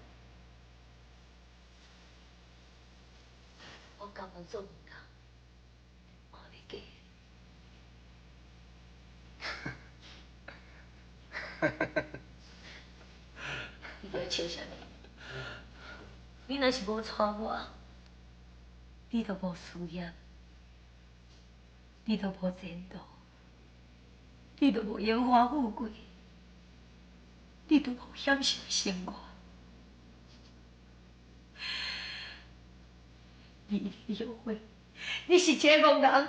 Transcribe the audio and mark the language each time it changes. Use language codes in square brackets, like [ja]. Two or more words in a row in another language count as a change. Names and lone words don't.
[nan] 我甘愿做唔到，我你嫁。你在笑啥物？你若是无娶我，你就无事业，你就无前途。你都无荣华富贵，你都无享受生活。你后悔，你是一个戆人。